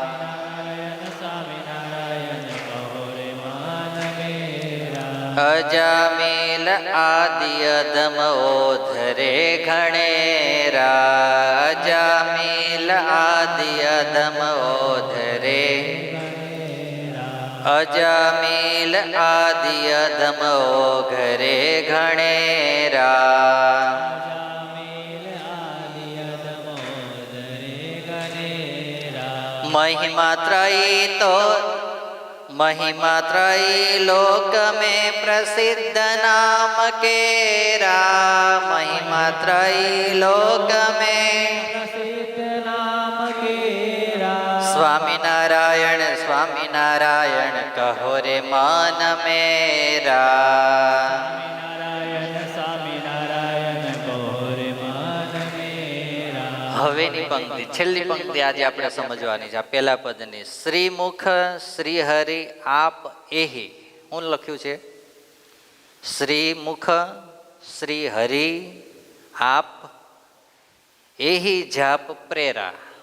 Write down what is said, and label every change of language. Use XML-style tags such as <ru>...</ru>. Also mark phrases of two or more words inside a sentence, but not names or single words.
<gu>અજામિલ આદિ અધમ ઓધરે ઘણેરા, અજામિલ આદિ અધમ ઓધરે, અજામિલ આદિ અધમ ઓઘરે ઘણેરા.</gu> <hi>महिमा त्रयी तो महिमा त्रयी लोक में प्रसिद्ध नाम केरा, महिमा त्रयी लोक में प्रसिद्ध नाम केरा. स्वामिनारायण स्वामिनारायण कहो रे मान मेरा.</hi> <gu>હવેની પંક્તિ, છેલ્લી પંક્તિ આજે આપણે સમજવાની છે. આ પહેલા પદની શ્રીમુખ શ્રી હરિ આપ એહી, હું લખ્યું છે શ્રીમુખ શ્રી હરિ આપ એહી જાપ પ્રેરા.</gu>